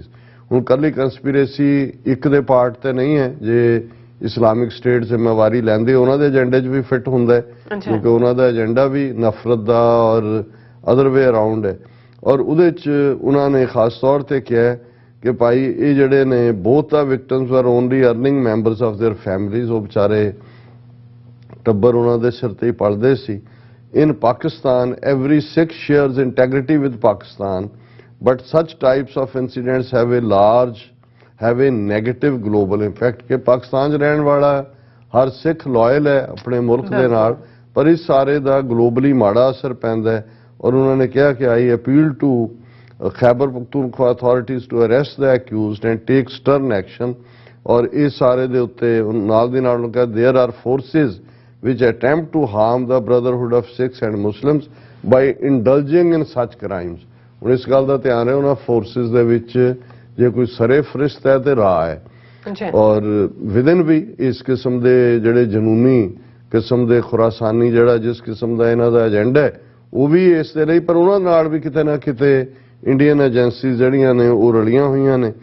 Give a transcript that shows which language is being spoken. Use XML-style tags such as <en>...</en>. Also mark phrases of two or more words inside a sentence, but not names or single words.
<pa>ਹੁਣ ਕੱਲੀ ਕੰਸਪੀਰੇਸੀ ਇੱਕ ਦੇ ਪਾਰਟ ਤੇ ਨਹੀਂ ਹੈ, ਜੇ ਇਸਲਾਮਿਕ ਸਟੇਟ ਜ਼ਿੰਮੇਵਾਰੀ ਲੈਂਦੇ ਉਹਨਾਂ ਦੇ ਏਜੰਡੇ 'ਚ ਵੀ ਫਿੱਟ ਹੁੰਦਾ ਹੈ, ਕਿਉਂਕਿ ਉਹਨਾਂ ਦਾ ਏਜੰਡਾ ਵੀ ਨਫ਼ਰਤ ਦਾ ਔਰ</pa> <en>other way around</en> <pa>ਹੈ। ਔਰ ਉਹਦੇ 'ਚ ਉਹਨਾਂ ਨੇ ਖਾਸ ਤੌਰ ਤੇ ਕਿਹਾ ਕਿ ਭਾਈ ਇਹ ਜਿਹੜੇ ਨੇ</pa> <en>both the victims were only earning members of their families,</en> <pa>ਉਹ ਵਿਚਾਰੇ ਟੱਬਰ ਉਹਨਾਂ ਦੇ ਸਿਰ ਤੇ ਹੀ ਪਲਦੇ ਸੀ।</pa> <en>In Pakistan, every Sikh shares integrity with Pakistan, but such types of incidents have a negative global impact।</en> <pa>ਕਿ ਪਾਕਿਸਤਾਨ 'ਚ ਰਹਿਣ ਵਾਲਾ ਹਰ ਸਿੱਖ ਲਾਇਲ ਹੈ ਆਪਣੇ ਮੁਲਕ ਦੇ ਨਾਲ, ਪਰ ਇਸ ਸਾਰੇ ਦਾ ਗਲੋਬਲੀ ਮਾੜਾ ਅਸਰ ਪੈਂਦਾ ਹੈ। ਔਰ ਉਹਨਾਂ ਨੇ ਕਿਹਾ ਕਿ</pa> <en>I appeal to Khyber Pakhtunkhwa authorities to arrest the accused and take stern action।</en> <pa>ਔਰ ਇਸ ਸਾਰੇ ਦੇ ਉੱਤੇ ਨਾਲ ਦੀ ਨਾਲ ਕਿਹਾ</pa> <en>there are forces which attempt to harm the brotherhood of Sikhs and Muslims by indulging in such crimes।</en> <pa>ਹੁਣ ਇਸ ਗੱਲ ਦਾ ਧਿਆਨ ਹੈ ਉਹਨਾਂ ਫੋਰਸਿਸ ਦੇ ਵਿੱਚ ਜੇ ਕੋਈ ਸਰੇ ਫਰਿਸ਼ਤ ਹੈ ਤੇ ਰਾਹ ਹੈ, ਔਰ ਵਿਦਨ ਵੀ ਇਸ ਕਿਸਮ ਦੇ ਜਿਹੜੇ ਜਨੂਨੀ ਕਿਸਮ ਦੇ ਖੁਰਾਸਾਨੀ ਜਿਹੜਾ ਜਿਸ ਕਿਸਮ ਦਾ ਇਹਨਾਂ ਦਾ ਏਜੰਡਾ ਹੈ ਉਹ ਵੀ ਇਸ ਦੇ ਲਈ, ਪਰ ਉਹਨਾਂ ਨਾਲ ਵੀ ਕਿਤੇ ਨਾ ਕਿਤੇ</pa> <en>Indian agencies</en> <pa>ਜਿਹੜੀਆਂ ਨੇ ਉਹ ਰਲੀਆਂ ਹੋਈਆਂ ਨੇ।</pa>